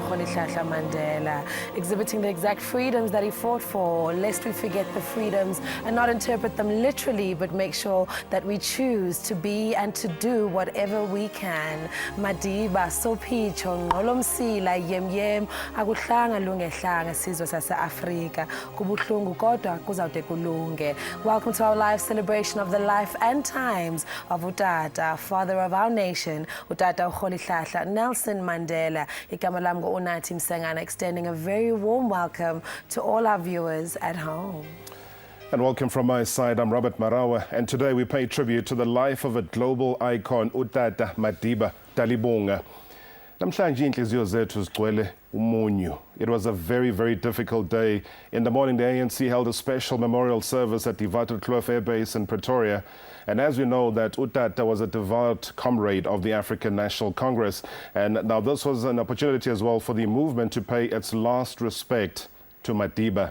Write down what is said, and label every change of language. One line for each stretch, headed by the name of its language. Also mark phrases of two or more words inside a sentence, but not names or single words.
English: Rolihlahla Mandela, exhibiting the exact freedoms that he fought for, lest we forget the freedoms and not interpret them literally, but make sure that we choose to be and to do whatever we can.
Xhosa: Madiba, Sophicho, Nolomsila, Yem, Akuhlanga Lungehlanga, Sizwe sase-Afrika, kubuhlungu kodwa kuzawude kulunge.
English: Welcome to our live celebration of the life and times of Utata, father of our nation,
Xhosa: Utata Rolihlahla Nelson Mandela.
Zulu: Igama lami ngo-Unathi Msengana,
English: extending a very warm welcome to all our viewers at home. And welcome from my side, I'm Robert Marawa, and today we pay tribute to the life of a global icon,
Xhosa: Utata Madiba Dalibunga.
Zulu: Namhlanje inhliziyo zethu zigcwele umunyu.
English: It was a very, very difficult day. In the morning, the ANC held a special memorial service at Divato Kloof Air Base in Pretoria. And as we know, that Utata was a devout comrade of the African National Congress. And now this was an opportunity as well for the movement to pay its last respect to Madiba.